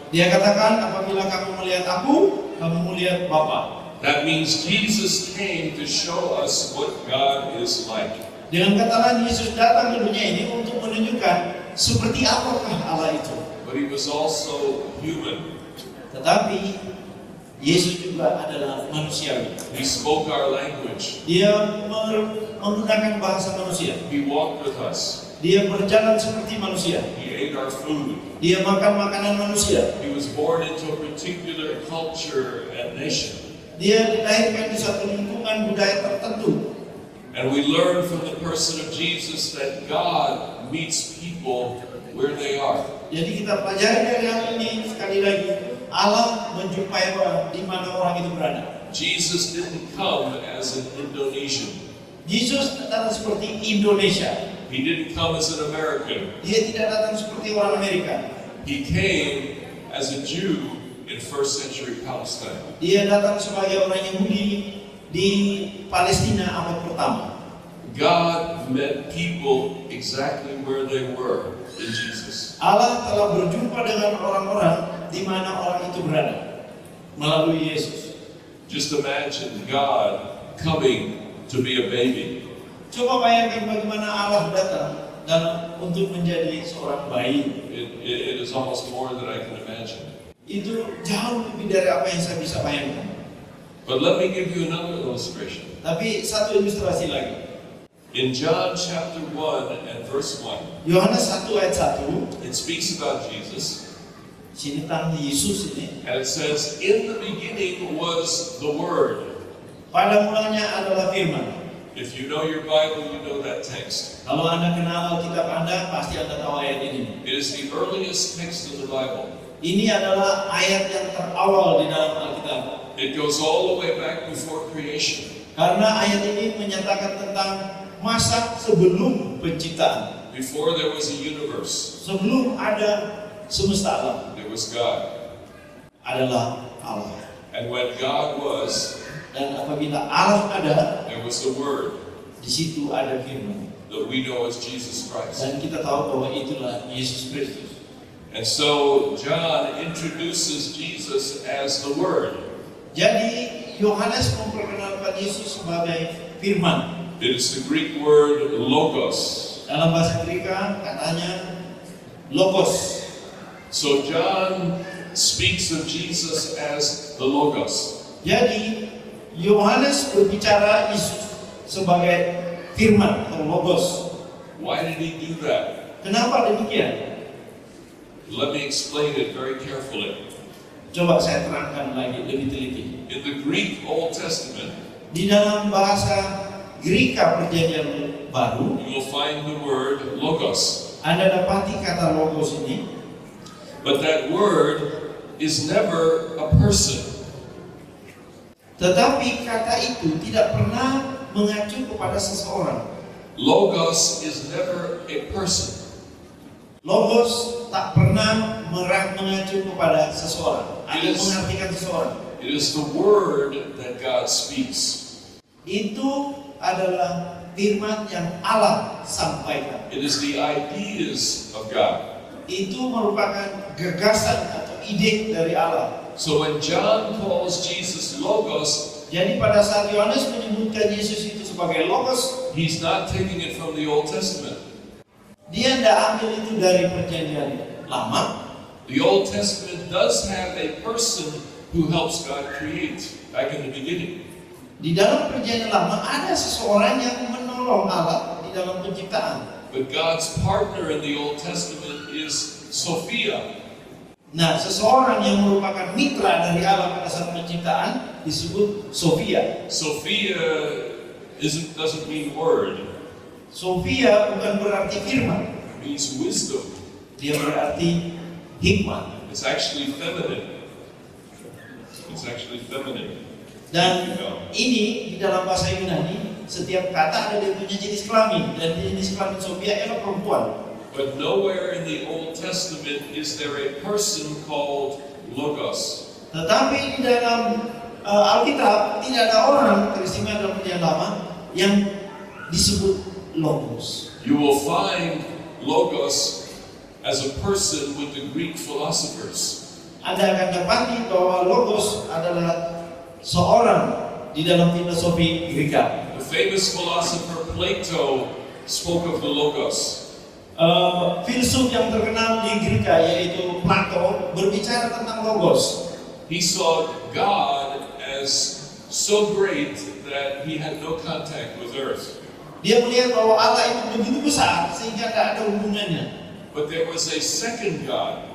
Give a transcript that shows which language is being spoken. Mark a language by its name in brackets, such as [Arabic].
[Indonesian] Dia katakan, apabila kamu melihat aku, kamu melihat Bapa. [English] That means Jesus came to show us what God is like. [Indonesian] Dengan kata lain, Yesus datang ke dunia ini untuk menunjukkan seperti apakah Allah itu. [English] But he was also human. [Indonesian] Tetapi Yesus juga adalah manusiawi. [English] He spoke our language. [Indonesian] Dia menggunakan bahasa manusia. [English] He walked with us. [Indonesian] Dia berjalan seperti manusia. [English] He ate our food. [Indonesian] Dia makan makanan manusia. [English] He was born into a particular culture and nation. [Indonesian] Dia dilahirkan di suatu lingkungan budaya tertentu. [English] And we learn from the person of Jesus that God meets people where they are. [Indonesian] Jadi kita pelajari dari hal ini sekali lagi, Allah menjumpai orang di mana orang itu berada. [English] Jesus didn't come as an Indonesian. [Indonesian] Yesus datang seperti Indonesia. [English] He didn't come as an American. [Indonesian] Dia tidak datang seperti orang Amerika. [English] He came as a Jew in first century Palestine. [Indonesian] Dia datang sebagai orang Yahudi di Palestina abad pertama. [English] God met people exactly where they were in Jesus. [Indonesian] Allah telah berjumpa dengan orang-orang di mana orang itu berada melalui Yesus. [English] Just imagine God coming to be a baby. [Indonesian] Coba bayangkan bagaimana Allah datang dan untuk menjadi seorang bayi. [English] It is almost more than I can imagine. [Indonesian] Itu jauh lebih dari apa yang saya bisa bayangkan. [English] But let me give you another illustration. [Indonesian] Tapi satu ilustrasi lagi. [English] In John chapter 1 and verse 1, [Indonesian] Yohanes 1 ayat 1, [English] it speaks about Jesus. [Indonesian] sini tentang Yesus ini. [English] And it says, in the beginning was the Word. [Indonesian] Pada mulanya adalah firman. [English] If you know your Bible, you know that text. [Indonesian] Kalau Anda kenal Alkitab Anda, pasti Anda tahu ayat ini. [English] It is the earliest text in the Bible. [Indonesian] Ini adalah ayat yang terawal di dalam Alkitab. [English] It goes all the way back before creation. [Indonesian] Karena ayat ini menyatakan tentang masa sebelum penciptaan. [English] Before there was a universe, [Indonesian] Sebelum ada semesta alam, [English] there was God. [Indonesian] adalah Allah. [English] And when God was, [Indonesian] Dan apabila Allah ada, [English] there was the Word [Indonesian] di situ ada firman. [English] that we know as Jesus Christ. [Indonesian] Dan kita tahu bahwa itulah Yesus Kristus. [English] And so John introduces Jesus as the Word. [Indonesian] Jadi Yohanes memperkenalkan Yesus sebagai firman. [English] It is the Greek word logos. [Indonesian] Dalam bahasa Greek katanya logos. [English] So John speaks of Jesus as the Logos. [Indonesian] Jadi Yohanes berbicara Yesus sebagai firman atau logos. [English] Why did he do that? [Indonesian] Kenapa demikian? [English] Let me explain it very carefully. [Indonesian] Coba saya terangkan lagi lebih teliti. [English] In the Greek Old Testament, [Indonesian] Di dalam bahasa Greka Perjanjian Baru, [English] you will find the word Logos. [Indonesian] Anda dapati kata logos ini, [English] But that word is never a person. [Indonesian] tetapi kata itu tidak pernah mengacu kepada seseorang. [English] Logos is never a person. [Indonesian] Logos tak pernah mengacu kepada seseorang atau [English] Yes. [Indonesian] mengartikan seseorang. [English] It is the word that God speaks. [Indonesian] Itu adalah firman yang Allah sampaikan. [English] It is the ideas of God. [Indonesian] Itu merupakan gagasan atau ide dari Allah. [English] So when John calls Jesus Logos, [Indonesian] Jadi pada saat Yohanes menyebutkan Yesus itu sebagai logos, [English] he's not taking it from the Old Testament. [Indonesian] dia tidak ambil itu dari Perjanjian Lama. [English] The Old Testament does have a person who helps God create back in the beginning. [Indonesian] Di dalam Perjanjian Lama ada seseorang yang menolong Allah di dalam penciptaan. [English] But God's partner in the Old Testament is Sophia. [Indonesian] Nah, seseorang yang merupakan mitra dari Allah pada saat penciptaan disebut Sophia. [English] Sophia doesn't mean word. [Indonesian] Sophia bukan berarti firman, [English] It means wisdom. [Indonesian] dia berarti hikmat. [English] It's actually feminine. It's actually feminine. [Indonesian] Dan ini di dalam bahasa Yunani, setiap kata ada dia punya jenis kelamin, dan jenis kelamin Sophia ialah perempuan. [English] But nowhere in the Old Testament is there a person called Logos. [Indonesian] Tetapi di dalam Alkitab tidak ada orang, teristimewa dalam Perjanjian Lama, yang disebut logos. [English] You will find Logos as a person with the Greek philosophers. [Indonesian] Anda akan dapati bahwa logos adalah seorang di dalam filosofi Greka. [English] The famous philosopher Plato spoke of the Logos. [Indonesian] Filsuf yang terkenal di Greka yaitu Plato berbicara tentang logos. [English] He saw God as so great that he had no contact with earth. [Indonesian] Dia melihat bahwa Allah itu begitu besar sehingga tidak ada hubungannya. [English] But there was a second God